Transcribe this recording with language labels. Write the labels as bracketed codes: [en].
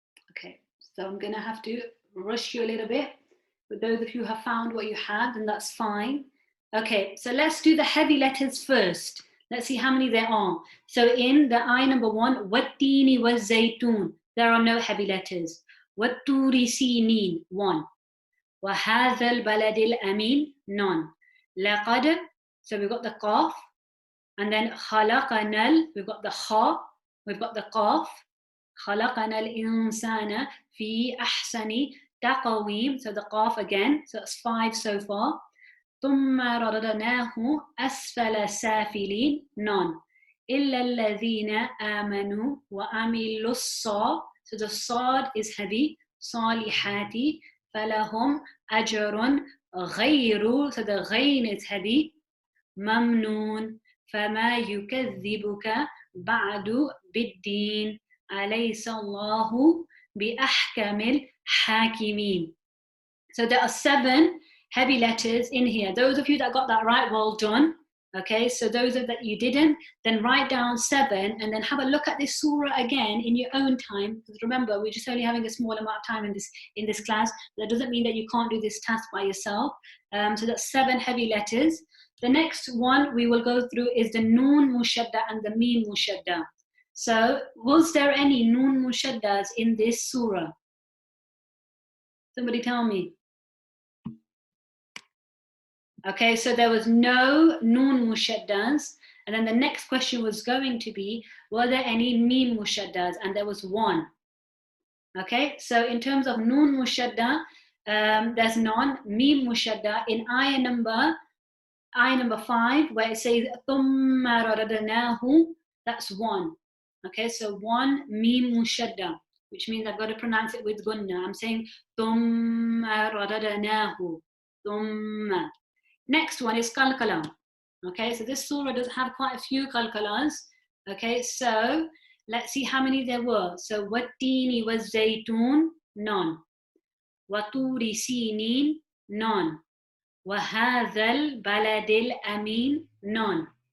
[en] Okay, so I'm gonna have to rush you a little bit. But those of you who have found what you had, then that's fine. Okay, so let's do the heavy letters first. Let's see how many there are. So in the I number one, wattini was zaytun, there are no heavy letters. Watturi sinin, one. [ar] وهذا البلد الأمين, none. [en] لقد, so we've got the qaf, and then خلقنا, we've got the kha, we've got the qaf. [ar] خلقنا الإنسان في أحسن تقويم, [en] so the qaf again, so that's 5 so far. [ar] ثم رددناه أسفل سافلين, none. إلا الذين آمنوا وعملوا الصالحات, [en] so the sad is heavy, [ar] صالحات, فلهم أجر غير, [en] so the ghain is heavy, [ar] ممنون, فما يكذبك بعد بالدين, أليس الله بأحكم الحاكمين. [en] So there are 7 heavy letters in here. Those of you that got that right, well done. Okay, so those of that you didn't, then write down 7 and then have a look at this surah again in your own time. Because remember, we're just only having a small amount of time in this class. That doesn't mean that you can't do this task by yourself. So that's 7 heavy letters. The next one we will go through is the Noon Mushadda and the Meen Mushadda. So was there any Noon Mushaddas in this surah? Somebody tell me. Okay, so there was no Noon Mushaddas. And then the next question was going to be, were there any Meen Mushaddas? And there was 1. Okay, so in terms of Noon Mushadda, there's none. Meen Mushadda in ayah number 5, where it says [ar] ثُمَّ رَدَدْنَاهُ, [en] that's 1. Okay, so 1 Meen Mushadda, which means I've got to pronounce it with gunna. I'm saying [ar] ثُمَّ رَدَدْنَاهُ, ثُمَّ. [en] Next one is Qalqala. Okay, so this surah does have quite a few Qalqalas. Okay, so let's see how many there were. So Wattini was Zaytun, none. Waturi Sinin, none. Wahadhal Baladil Amin, none.